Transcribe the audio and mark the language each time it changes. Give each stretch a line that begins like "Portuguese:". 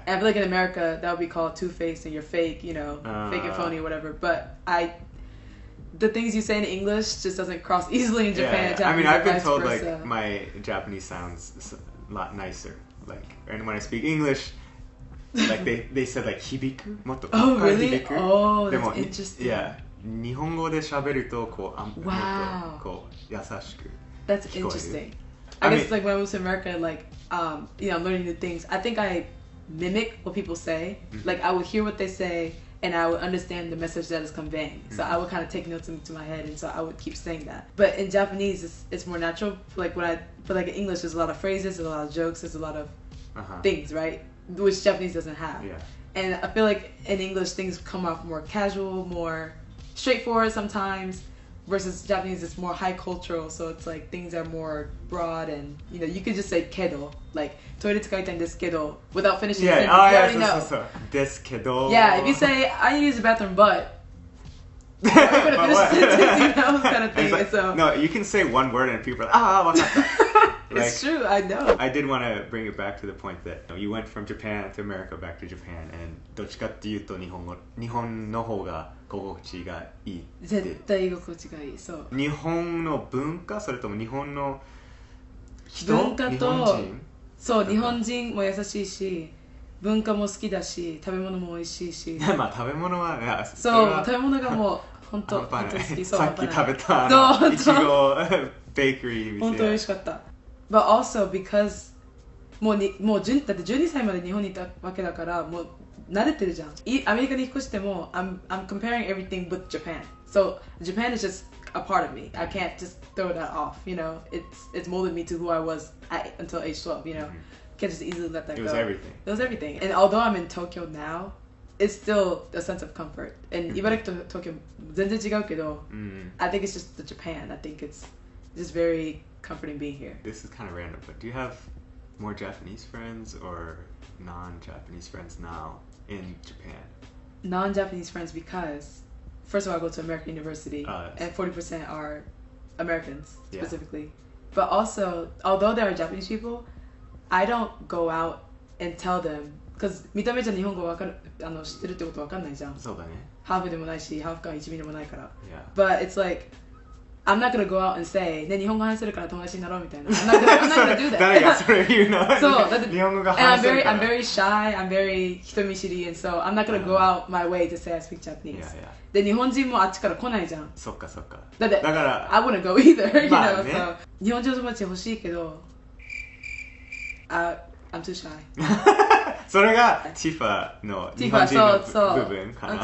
English: And I feel like in America, that would be called two-faced and you're fake, you know, fake and phony or whatever. But the things you say in English just doesn't cross easily in Japan. Yeah. I mean, I've been told like my Japanese sounds a lot nicer. Like, and when I speak English, like they said like
Japanese: hibiku, motto.
English: Oh really?
Japanese: Hibiku.
English: Oh, that's interesting. Yeah.
Japanese: 日本語で喋るとこうもっとこう優しく
English: That's interesting. I guess like when I moved to America, like you know, I'm learning new things. I think I mimic what people say. Like I would hear what they say and I would understand the message that is conveying. So I would kind of take notes into my head, and so I would keep saying that. But in Japanese, it's more natural. Like but like in English, there's a lot of phrases, there's a lot of jokes, there's a lot of things, right? Which Japanese doesn't have. Yeah. And I feel like in English, things come off more casual, more straightforward sometimes, versus Japanese it's more high cultural, so it's like things are more broad, and you know, you could just say kedo, like
Japanese: toilet tsukaitai desu kedo,
English: without finishing the sentence. You already know.
Japanese: Desu kedo.
English: Yeah, if you say I use the bathroom but you could have finished the sentence, you know, kind of thing. Like, so no, you can say one word and people are like, wakata. It's true, I know. I did want to bring it back to the point that you went from Japan to America back to Japan, and
Japanese: どっちかっていうと日本の方が心地がいい。絶対心地がいい。そう。日本の文化、それとも日本の人、文化と、日本人。そう、日本人も優しいし、文化も好きだし、食べ物も美味しいし。まあ食べ物はそう食べ物がもう本当好き。そう。さっき食べたいちごベーカリーみたいな。本当美味しかった。
English: But also because
Japanese: もうだって12歳まで日本にいたわけだからもう慣れてるじゃん。アメリカに引っ越しても
English: I'm comparing everything with Japan. So Japan is just a part of me. I can't just throw that off, you know. It's molded me to who I was until age 12, you know. Can't just easily let that go. It was everything. It was everything. And although I'm in Tokyo now, it's still a sense of comfort. And Ibaraki to Tokyo
Japanese: 全然違うけど
English: I think it's just the Japan. I think it's just very comforting being here. This is kind of random, but do you have more Japanese friends or non-Japanese friends now in Japan? Non-Japanese friends because first of all I go to American University and 40% are Americans specifically. But also, although there are Japanese people, I don't go out and tell them because
Japanese: 見た目じゃ日本語わかる知ってるってことわかんないじゃん。そうだね。ハーフでもないし、ハーフか1ミリもないから。
English: Yeah. But it's like I'm not gonna go out and say
Japanese: ね日本語話せるから友達になろうみたいな。
English: I'm not gonna do that.
Japanese: 誰がそれ言うの？そうだって日本語が
English: And
Japanese: 話せるから。
English: I'm very shy. I'm very 人見知り and so I'm not gonna go out my way to say I speak Japanese. Yeah, yeah.
Japanese: で日本人もあっちから来ないじゃん。そっかそっか。だってだから
English: I wouldn't go either. You
Japanese: まあ
English: know.
Japanese: ね
English: So
Japanese: 日本人の友達欲しいけど、
English: I'm too shy.
Japanese: それがティファの日本人の部分かな。